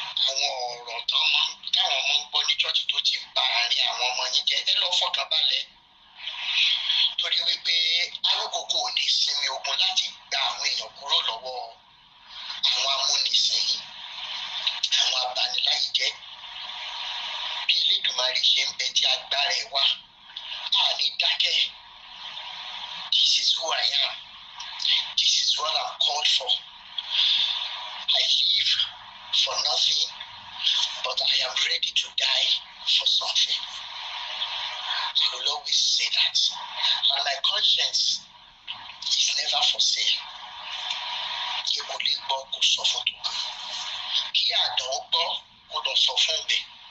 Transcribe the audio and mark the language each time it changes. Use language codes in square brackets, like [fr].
[yo] ọ̀rọ̀ táwọn ọmọ ń gbọ́ ní ṣọ́ọ̀ṣì tó ti bà àárín àwọn ọmọ yín jẹ́ ẹ lọ fọkàn balẹ̀ torí wípé arókòkò ò ní sinmi ogun láti gba àwọn èèyàn kúrò lọ́wọ́ àwọn amúnisìn àwọn abaniláyéjẹ́ bí Elédùmarè ṣe ń bẹ tí agbára ẹ̀ wà á ní dákẹ́. [en] This is who I am. This is what I'm called for. I live for nothing, but I am ready to die for something. I will always say that. And my conscience is never for sale. [yo] Kò lè gbọ́ kó sọ fún tòkàn. Kí àdán gbọ́ kó lọ sọ fún ọbẹ̀.